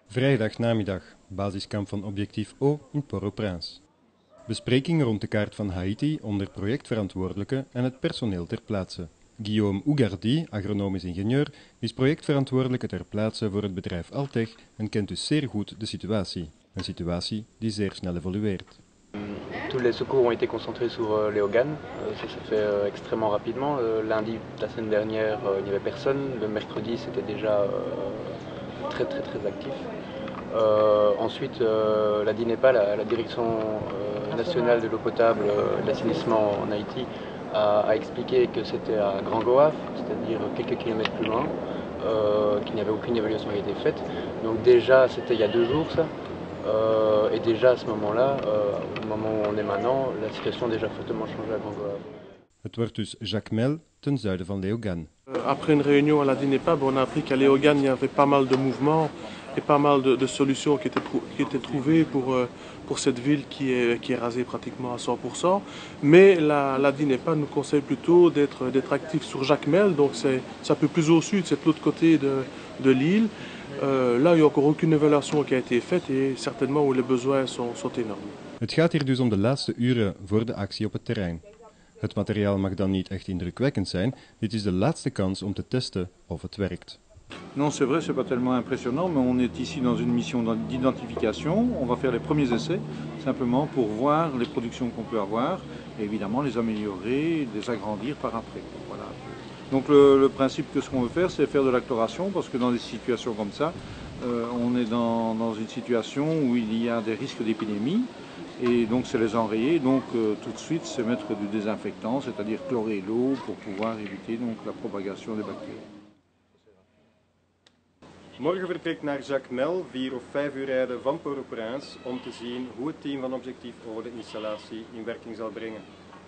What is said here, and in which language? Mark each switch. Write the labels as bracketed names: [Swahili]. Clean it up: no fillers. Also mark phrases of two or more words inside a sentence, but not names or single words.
[Dutch] Vrijdagnamiddag, basiskamp van Objectief O in Port-au-Prince. Besprekingen rond de kaart van Haiti onder projectverantwoordelijke en het personeel ter plaatse. Guillaume Ougardi, agronomisch ingenieur, is projectverantwoordelijke ter plaatse voor het bedrijf Altech en kent dus zeer goed de situatie. Een situatie die zeer snel evolueert. [French] Tous les secours ont été concentrés sur Léogane, ça s'est fait extrêmement rapidement. Lundi, la semaine dernière, il n'y avait personne. Le mercredi, c'était déjà très actif. Ensuite, la DINEPA, la Direction nationale de l'eau potable et de l'assainissement en Haïti, a expliqué que c'était à Grand Goaf, c'est-à-dire quelques kilomètres plus loin, qu'il n'y avait aucune évaluation qui a été faite. Donc déjà, c'était il y a 2 jours ça. Et déjà à ce moment-là, au moment où on est maintenant, la situation a déjà fortement changé à Grand Goaf. [Dutch] Het wordt dus Jacmel, ten zuiden van Léogane. [French] Après une réunion à la DINEPA, on a appris qu'à Léogane, il y avait pas mal de mouvements et pas mal de solutions qui étaient trouvées pour cette ville qui est rasée pratiquement à 100%. Mais la DINEPA nous conseille plutôt d'être actif sur Jacmel, donc c'est un peu plus au sud, c'est de l'autre côté de l'île. Là, il n'y a encore aucune évaluation qui a été faite et certainement où les besoins sont énormes. [Dutch] Het gaat hier dus om de laatste uren voor de actie op het terrein. Het materiaal mag dan niet echt indrukwekkend zijn, dit is de laatste kans om te testen of het werkt. [French] Non, c'est vrai, c'est pas tellement impressionnant, mais on est ici dans une mission d'identification. On va faire les premiers essais, simplement pour voir les productions qu'on peut avoir, et évidemment les améliorer, les agrandir par après. Voilà. Donc le principe que ce qu'on veut faire, c'est faire de la chloration, parce que dans des situations comme ça, on est dans une situation où il y a des risques d'épidémie, et donc c'est les enrayer, donc tout de suite c'est mettre du désinfectant, c'est-à-dire chlorer l'eau pour pouvoir éviter donc la propagation des bactéries. [Dutch] Morgen vertrekt naar Jacmel, 4 of 5 uur rijden van Port-au-Prince, om te zien hoe het team van Objectief O de installatie in werking zal brengen.